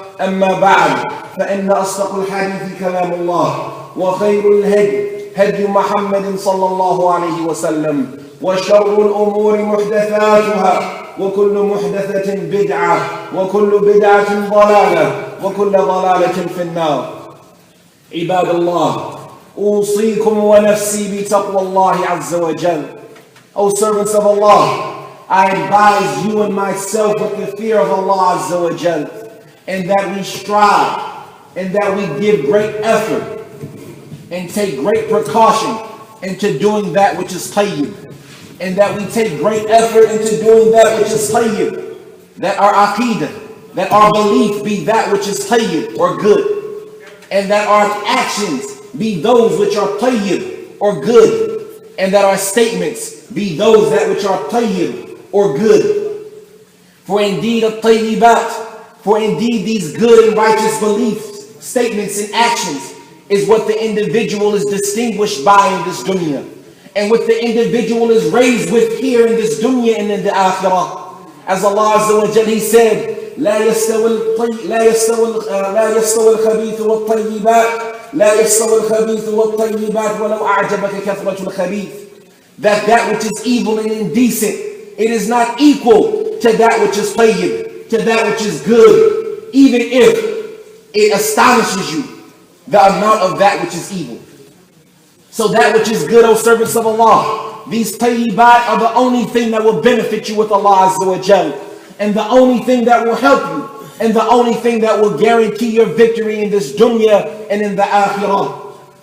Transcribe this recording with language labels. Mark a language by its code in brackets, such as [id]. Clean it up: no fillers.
[ar] أما بعد فإن أصدق الحديث كلام الله وخير الهدي هدي محمد صلى الله عليه وسلم وشر الأمور محدثاتها وكل محدثة بدعة وكل بدعة ضلالة وكل ضلالة في النار. عباد الله أوصيكم ونفسي بتقوى الله عز وجل. [en] O servants of Allah, I advise you and myself with the fear of Allah Azza wa Jal, and that we strive and that we give great effort and take great precaution into doing that which is Tayyib, and that we take great effort into doing that which is Tayyib, that our aqidah, that our belief be that which is Tayyib or good, and that our actions be those which are Tayyib or good, and that our statements be those that which are Tayyib or good. For indeed these good and righteous beliefs, statements and actions is what the individual is distinguished by in this dunya, and what the individual is raised with here in this dunya and in the akhirah. As Allah Azza wa Jal, He said, [ar] لا يستوي الخبيث والطيبات ولو أعجبك كثرة الخبيث. [en] That which is evil and indecent, it is not equal to that which is tayyib, to that which is good, even if it astonishes you the amount of that which is evil. So that which is good, O servants of Allah, these tayyibat are the only thing that will benefit you with Allah Azza wa Jal, and the only thing that will help you, and the only thing that will guarantee your victory in this dunya and in the akhirah.